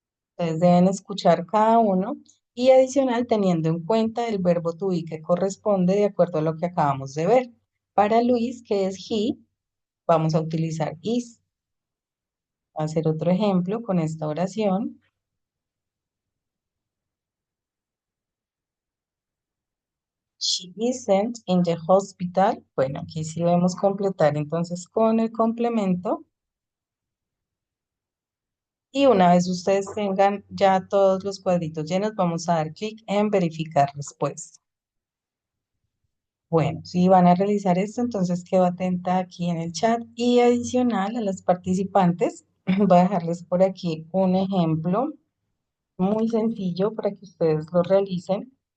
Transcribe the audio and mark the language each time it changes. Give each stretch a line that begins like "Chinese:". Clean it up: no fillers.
Spanish: Ustedes deben escuchar cada uno y adicional teniendo en cuenta el verbo to be que corresponde de acuerdo a lo que acabamos de ver. Para Luis, que es he, vamos a utilizar is. Voy a hacer otro ejemplo con esta oración.
English: She isn't in the hospital.
Spanish: Bueno, aquí sí debemos completar entonces con el complemento. Y una vez ustedes tengan ya todos los cuadritos llenos, vamos a dar clic en verificar respuesta. Bueno, si van a realizar esto, entonces quedo atenta aquí en el chat y adicional a las participantes, voy a dejarles por aquí un ejemplo muy sencillo para que ustedes lo realicen.